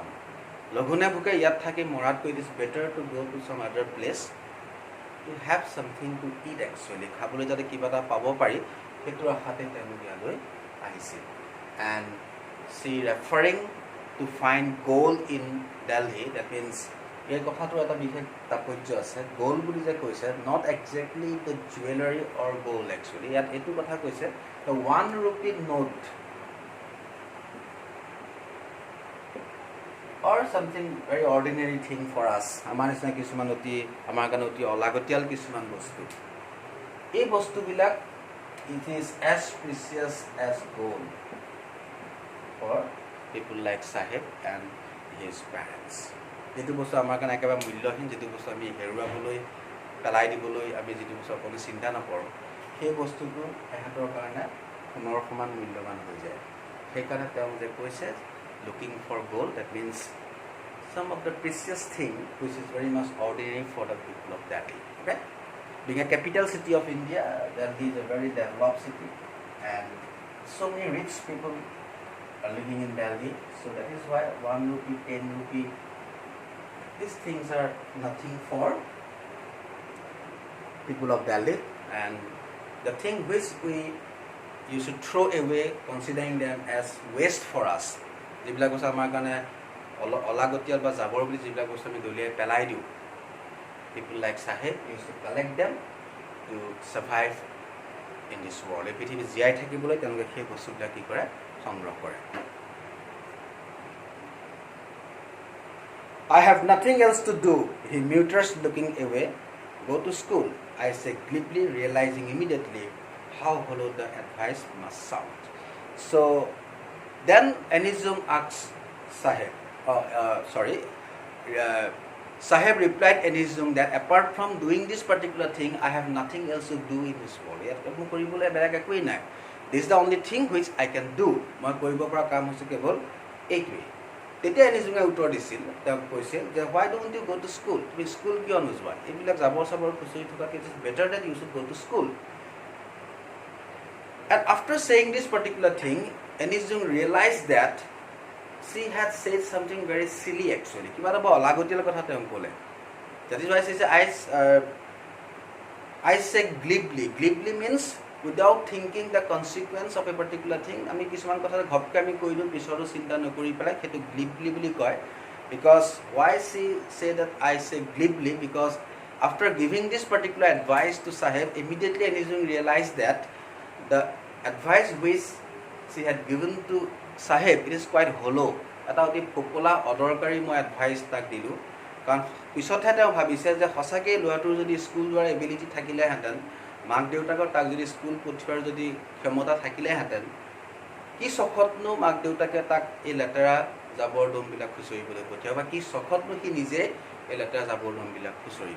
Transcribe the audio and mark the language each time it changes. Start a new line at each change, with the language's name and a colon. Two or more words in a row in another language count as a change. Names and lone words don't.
Assamese: লঘোণে ভোকে ইয়াত থাকি মৰাতকৈ
English: it is better to go to some other place to have something to eat actually,
Assamese: খাবলৈ যাতে কিবা এটা পাব পাৰি সেইটোৰ আশাতে তেওঁলোক ইয়ালৈ আহিছিল।
English: and she referring to find gold in Delhi, that means
Assamese: এই কথাটোৰ এটা বিশেষ তাৎপৰ্য আছে। গ'ল্ড বুলি যে কৈছে,
English: not exactly the jewellery or gold actually,
Assamese: ইয়াত এইটো কথা কৈছে
English: the 1 rupee note or something very ordinary thing for us,
Assamese: আমাৰ নিচিনা কিছুমান আমাৰ কাৰণে অতি অলাগতিয়াল কিছুমান বস্তু, এই বস্তুবিলাক it is as precious as gold for people like Sahib and his parents. যিটো বস্তু আমাৰ কাৰণে একেবাৰে মূল্যহীন, যিটো বস্তু আমি হেৰুৱাবলৈ পেলাই দিবলৈ আমি যিটো বস্তু অকণো চিন্তা নকৰোঁ, সেই বস্তুটো এহেঁতৰ কাৰণে সোণৰ সমান মূল্যৱান হৈ যায়। সেইকাৰণে তেওঁ যে কৈছে
English: looking for gold, that means some of the precious thing which is very much ordinary for the people of Delhi. Okay, being a capital city of India, Delhi is a very developed city and so many rich people are living in Delhi. So that is why 1 rupee, 10 rupee, these things are nothing for people of Delhi, and the thing which you should throw away, considering them as waste for us,
Assamese: যিবিলাক বস্তু আমাৰ কাৰণে অলাগতিয়াল বা জাবৰ বুলি যিবিলাক বস্তু আমি দলিয়াই পেলাই দিওঁ,
English: people like Sahib used to collect them to survive in this world.
Assamese: এই পৃথিৱীত জীয়াই থাকিবলৈ তেওঁলোকে সেই বস্তুবিলাক কি কৰে, সংগ্ৰহ কৰে।
English: I have nothing else to do, he mutters looking away. Go to school, I say glibly, realizing immediately how hollow the advice must sound. So then Anizum asks Sahib, Sahib replied Anizum that apart from doing this particular thing, I have nothing else to do in this world. This is the only thing which I can do.
Assamese: মই কৰিব পৰা কাম হৈছে কেৱল এইটোৱেই। তেতিয়া এনিজুঙে উত্তৰ দিছিল, তেওঁক কৈছিল যে
English: why don't you go to school?
Assamese: তুমি স্কুল কিয় নোযোৱা? এইবিলাক জাবৰ চাবৰ খুচৰি থকাতকৈ
English: it is better that you should go to school. And after saying this particular thing, Anizung realized that she had said something very silly actually.
Assamese: কিবা এটা বৰ অলাগতিয়াল কথা তেওঁ ক'লে।
English: That is why she said, I say glibly. Glibly means without thinking the consequence of a particular thing.
Assamese: আমি কিছুমান কথা ঘপকে আমি কৈ দিওঁ, পিছতো চিন্তা নকৰি পেলাই সেইটো glibly বুলি কয়।
English: Because why she say that I say glibly? Because after giving this particular advice to Sahib, immediately Anizung realized that the advice which she had given to Sahib, it is quite hollow.
Assamese: এটা অতি ফোপোলা অদৰকাৰী মই এডভাইচ তাক দিলোঁ, কাৰণ পিছতহে তেওঁ ভাবিছে যে সঁচাকৈ ল'ৰাটোৰ যদি স্কুল যোৱাৰ এবিলিটি থাকিলেহেঁতেন, মাক দেউতাকৰ তাক যদি স্কুল পঠিওৱাৰ যদি ক্ষমতা থাকিলেহেঁতেন, কি চখতনো মাক দেউতাকে তাক এই লেতেৰা জাবৰ দমবিলাক খুচৰিবলৈ পঠিয়াব, বা কি চখতনো সি নিজে এই লেতেৰা জাবৰ দমবিলাক খুচৰিব।